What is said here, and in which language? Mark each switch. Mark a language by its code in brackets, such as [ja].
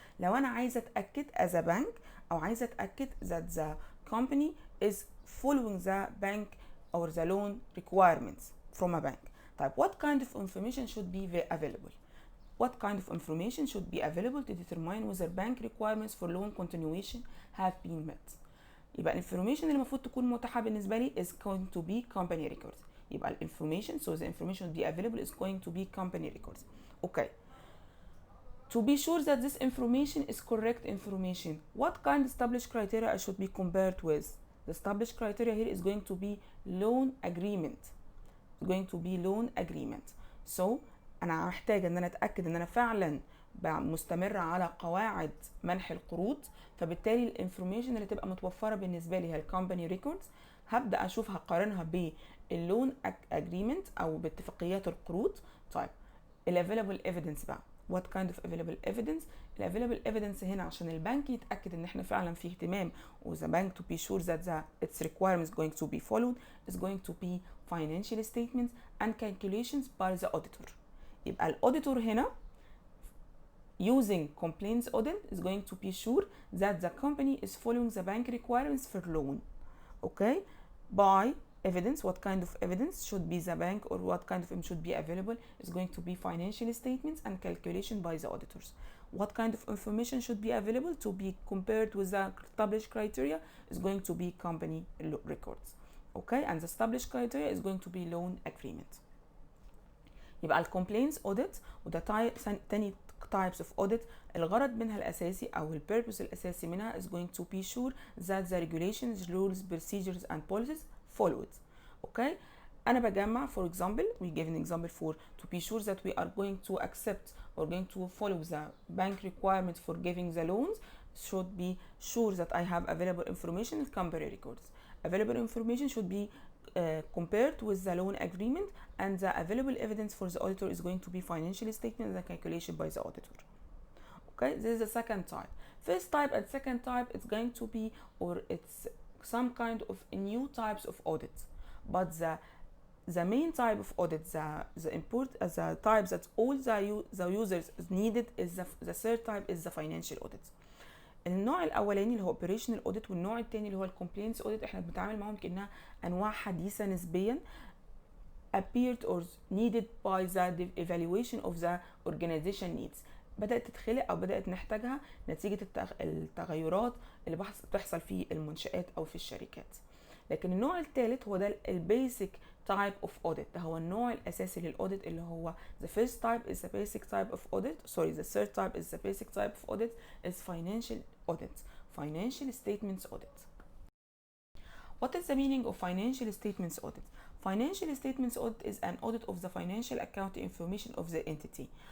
[ar] لو أنا عايزة أتأكد [en] as a bank [ar] أو عايزة أتأكد [en] that the company is following the bank or the loan requirements from a bank. [ar] طيب [en] what kind of information should be available? What kind of information should be available to determine whether bank requirements for loan continuation have been met? [ar] يبقى الانفورميشن اللي المفروض تكون متاحه بالنسبه لي [en] is going to be company records. [ar] يبقى الانفورميشن [en] so the information to be available is going to be company records. Okay. To be sure that this information is correct information, what kind of established criteria I should be compared with? The established criteria here is going to be loan agreement. It's going to be loan agreement. So [ar] انا محتاجه ان انا اتاكد ان انا فعلا مستمرة على قواعد منح القروض، فبالتالي الانفورميشن اللي تبقى متوفرة بالنسبة لي هي الكومباني ريكوردز. هبدأ أشوف هقارنها باللون اجريمنت أو باتفاقيات القروض. طيب الافيلابل ايفيدنس بقى [en] what kind of available evidence. [ar] الافيلابل evidence هنا عشان البنك يتأكد ان احنا فعلا في اهتمام [en] و the bank to be sure that its requirements going to be followed is going to be financial statements and calculations by the auditor. [ar] يبقى الأوديتور هنا [en] using complaints audit is going to be sure that the company is following the bank requirements for loan. Okay, by evidence, what kind of evidence should be the bank or what kind of should be available is going to be financial statements and calculation by the auditors. What kind of information should be available to be compared with the established criteria is going to be company records. Okay, and the established criteria is going to be loan agreement. [ar] يبقى الكومبلينز اوديت وده تاني [en] types of audit. [ar] الغرض منها الأساسي أو البيربوس الأساسي منها [en] is going to be sure that the regulations, rules, procedures and policies followed. Okay, [ar] أنا بجمع [en] for example we give an example for to be sure that we are going to accept or going to follow the bank requirement for giving the loans should be sure that I have available information in company records. Available information should be compared with the loan agreement, and the available evidence for the auditor is going to be financial statement and the calculation by the auditor. Okay, this is the second type. First type and second type it's going to be or it's some kind of new types of audits, but the main type of audit, the type that all the users needed is the third type is the financial audit. [ar] النوع الاولاني اللي هو اوبريشنال اوديت والنوع الثاني اللي هو الكومبلينس اوديت احنا بنتعامل معاهم كانها انواع حديثه نسبيا [en] appeared or needed by the evaluation of the organization needs. [ar] بدات تتخلق او بدات نحتاجها نتيجه التغيرات اللي بتحصل في المنشآت او في الشركات. لكن النوع الثالث هو ده البيسك [en] type of audit. [ar] ده هو النوع الاساسي للاوديت اللي هو [en] the first type is the basic type of audit. Sorry, the third type is the basic type of audit is financial audit, financial statements audit. What is the meaning of financial statements audit? Financial statements audit is an audit of the financial accounting information of the entity.